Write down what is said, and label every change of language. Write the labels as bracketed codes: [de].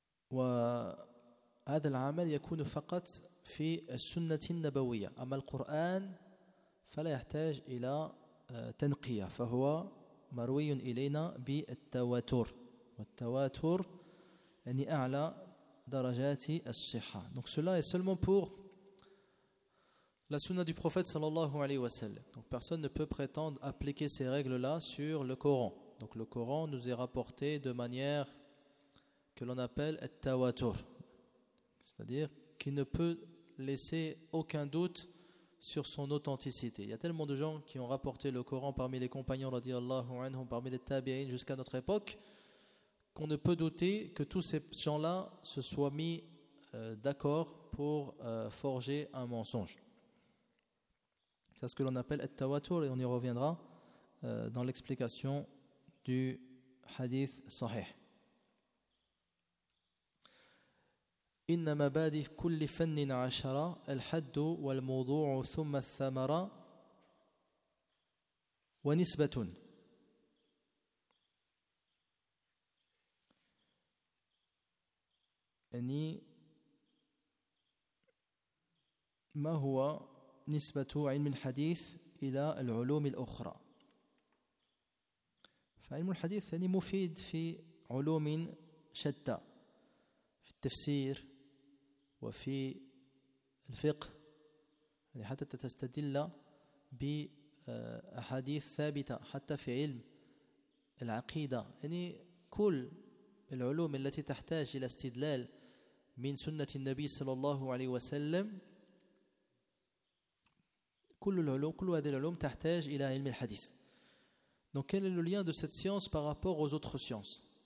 [ar] وهذا العمل يكون فقط في السنة النبوية أما القرآن فلا يحتاج إلى تنقية فهو مروي إلينا بالتواتر والتواتر يعني أعلى درجات الصحة. [fr] Donc cela est seulement pour la sunna du prophète sallallahu alayhi wa sallam. Donc personne ne peut prétendre appliquer ces règles-là sur le Coran. Donc le Coran nous est rapporté de manière que l'on appelle at-tawatur, c'est-à-dire qui ne peut laisser aucun doute sur son authenticité. Il y a tellement de gens qui ont rapporté le Coran parmi les compagnons radiallahu anhum, parmi les tabi'in jusqu'à notre époque, qu'on ne peut douter que tous ces gens-là se soient mis d'accord pour forger un mensonge. C'est ce que l'on appelle at-tawatur et on y reviendra dans l'explication du hadith sahih. [ar] إن مبادئ كل فن عشرة الحد والموضوع ثم الثمرة ونسبة يعني ما هو نسبة علم الحديث إلى العلوم الأخرى فعلم الحديث يعني مفيد في علوم شتى في التفسير وفي الفقه يعني حتى تستدل بأحاديث ثابتة حتى في علم العقيدة يعني كل العلوم التي تحتاج إلى استدلال من سنة النبي صلى الله عليه وسلم كل العلوم كل هذه العلوم تحتاج إلى علم الحديث. [fr] Donc quel est le lien de cette science par rapport aux autres sciences?